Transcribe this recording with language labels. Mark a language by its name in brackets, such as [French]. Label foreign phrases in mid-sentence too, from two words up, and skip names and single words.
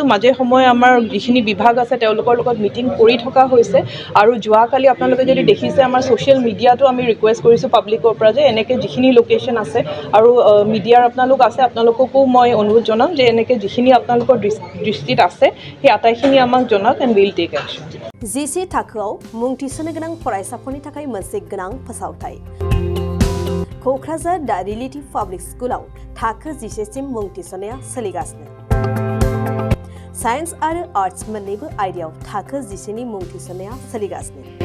[Assamese] মাজে সময়ে আমাৰ যিখিনি বিভাগ আছে তেওঁলোকৰ লগত মিটিং কৰি থকা হৈছে। আৰু যোৱাকালি আপোনালোকে যদি দেখিছে আমাৰ ছ'চিয়েল মিডিয়াতো আমি ৰিকুৱেষ্ট কৰিছোঁ পাব্লিকৰ পৰা যে এনেকৈ যিখিনি লোকেশ্যন আছে, আৰু মিডিয়াৰ আপোনালোক আছে, আপোনালোককো মই অনুৰোধ জনাম যে এনেকৈ যিখিনি আপোনালোকৰ দৃষ্টিত আছে সেই আটাইখিনি আমাক জনাওক [English] and will take action. [Bodo] जिसे थाखोआव मुं थिसननो गोनां फरायसाफोरनि थाखाय मोनसे गोनां फोसावथाय। क'क्राझार दा रिलेटिभ पाब्लिक स्कुलाव थाखो 10 सिम मुं थिसननाया सोलिगासिनो। साइन्स आरो आर्ट्स मोन्नैबो आयदायाव थाखो 10 नि मुं थिसननाया सोलिगासिनो।